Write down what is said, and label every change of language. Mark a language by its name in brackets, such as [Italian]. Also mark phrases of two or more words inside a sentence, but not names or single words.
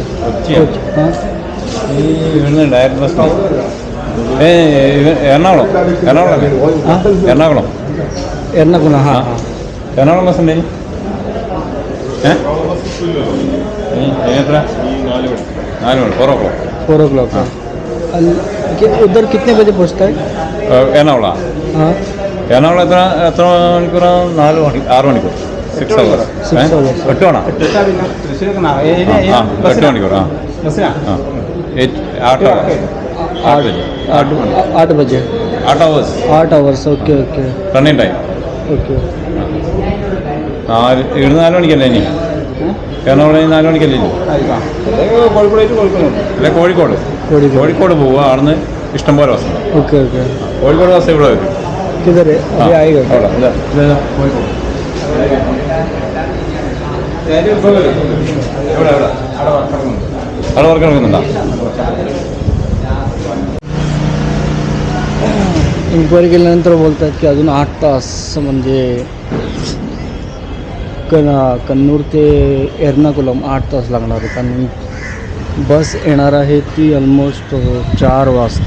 [Hindi] हाँ [English] direct bus എറണാകുളം [Hindi] एर्नाकुलम. हाँ हाँ [Malayalam] എറണാകുളം ബസ് ഉണ്ടേ. എത്ര 4 മണി 4 o'clock. [Hindi] उधर कितने बजे पहुँचता है [Malayalam] എറണാകുളം. [Hindi] हाँ [Malayalam] എറണാകുളം എത്ര മണിക്കൂറാണ്? 6 മണിക്കൂർ. 6 hours. 8 ആണോ? 8 മണിക്കൂർ. [Hindi] 8 बजे [English] 8 hours. 8 hours. OK OK running time. ओके. [Malayalam] ഇവിടുന്ന് 4 മണിക്കല്ലേ ഇനി? എറണാകുളം 4 മണിക്കല്ലേ ഇനി? അല്ല കോഴിക്കോട് പോവുക. അവിടുന്ന് ഇഷ്ടംപോലെ ബസ്. [English] OK OK. [Malayalam] കോഴിക്കോട് ബസ് ഇവിടെ വരും. [Hindi] किधर है अभी आएगा क्या? [Malayalam] കോഴിക്കോട് അവിടെ വർക്ക് നടക്കുന്നുണ്ടോ? [Marathi] इन्क्वायरी केल्यानंतर बोलतात की अजून 8 तास, म्हणजे कन्नूर ते एर्नाकुलम 8 तास लागणार आहेत. आणि बस येणार आहे ती ऑलमोस्ट 4 वाजता.